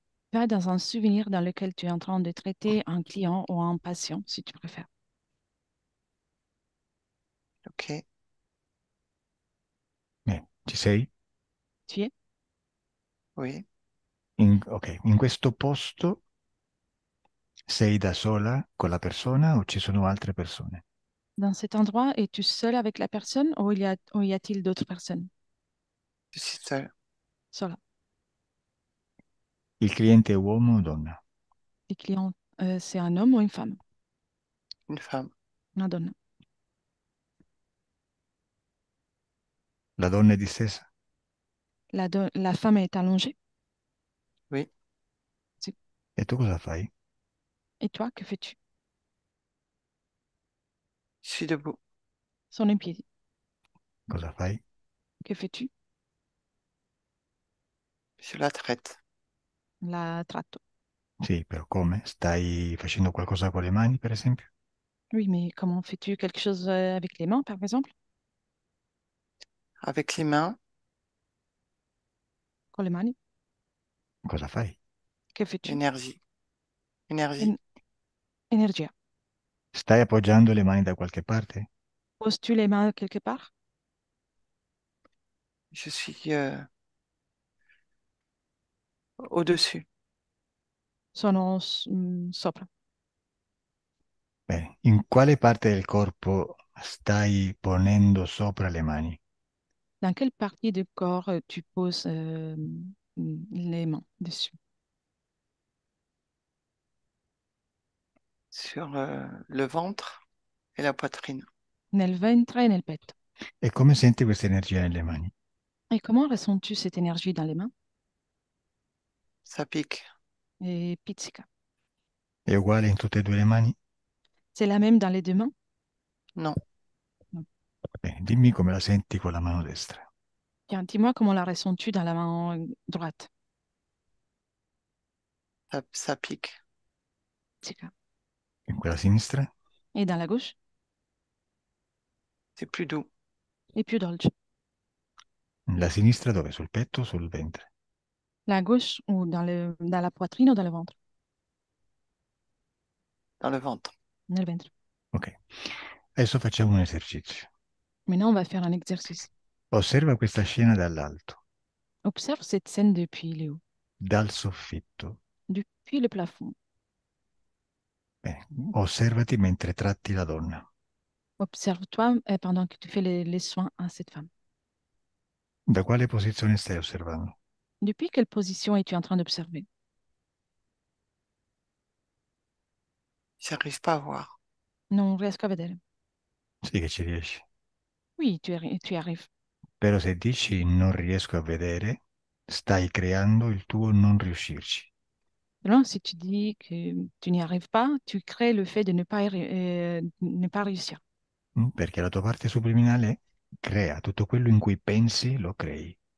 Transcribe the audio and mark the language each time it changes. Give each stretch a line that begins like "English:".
French: Va dans un souvenir dans lequel tu es en train de traiter un client ou un patient, si tu préfères. Ok.
Italian: Ci sei?
French: Tu es Oui.
Italian: Ok, in questo posto sei da sola con la persona o ci sono altre persone?
French: dans cet endroit, es-tu seul avec la personne ou y a-t-il d'autres personnes? Je suis seule.
Italian: Sola. Il cliente è uomo o donna?
French: Les clients, c'est un homme ou une femme? Une femme.
Italian: Una donna. La donna è distesa?
French: La femme est allongée. Oui.
Italian: Si. E tu cosa fai?
French: Et toi, que fais-tu? Je suis debout.
Italian: Sono in piedi. Cosa fai?
French: Que fais-tu? Je la traite.
Italian: La tratto. Sì, però come? Stai facendo qualcosa con le mani, per esempio?
French: Oui, mais comment fais-tu quelque chose avec les mains, par exemple? Avec les mains,
Italian: Con le mani? Cosa fai?
French: Que fais-tu? énergie. Énergie.
Italian: En- Energia. Stai appoggiando le mani da qualche parte?
French: Poses-tu les mains quelque part? Je suis au-dessus.
Italian: Sono sopra. Bene, in quale parte del corpo stai ponendo sopra le mani?
French: Dans quelle partie du corps tu poses les mains dessus? Sur le ventre et la poitrine.
Italian: Nel ventre e nel petto. E come senti questa energia nelle mani?
French: Et comment ressens-tu cette énergie dans les mains? Ça pique.
Italian: Et pizzica. È uguale in tutte e due le mani?
French: C'est la même dans les deux mains? Non.
Italian: Non. Bene, dimmi come la senti con la mano destra.
French: Tiens, dis-moi comment la ressens-tu dans la main droite? Ça pique.
Italian: Pizzica. E quella sinistra?
French: Et dans la gauche? C'est plus doux.
Italian: Et più dolce. La sinistra dove? Sul petto o sul ventre?
French: La gauche ou dans la poitrine ou dans le ventre? Dans le ventre.
Italian: Nel ventre. Ok. Adesso facciamo un esercizio.
French: Maintenant, on va faire un exercice.
Italian: Osserva questa scena dall'alto,
French: Observe cette scène depuis le haut,
Italian: dal soffitto.
French: depuis le plafond.
Italian: Bene. Osservati mentre tratti la donna.
French: Observe-toi pendant que tu fais les soins à cette femme.
Italian: Da quale posizione stai osservando?
French: Depuis quelle position es-tu en train d'observer? J'arrive pas à voir.
Italian: Non riesco a vedere. Sì che ci riesci.
French: Oui, tu y arrives.
Italian: Però se dici non riesco a vedere, stai creando il tuo non riuscirci.
French: Non, si tu dis que tu n'y arrives pas, tu crées le fait de ne pas réussir.
Italian: Perché la tua parte subliminale crea tutto quello in cui pensi, lo crei.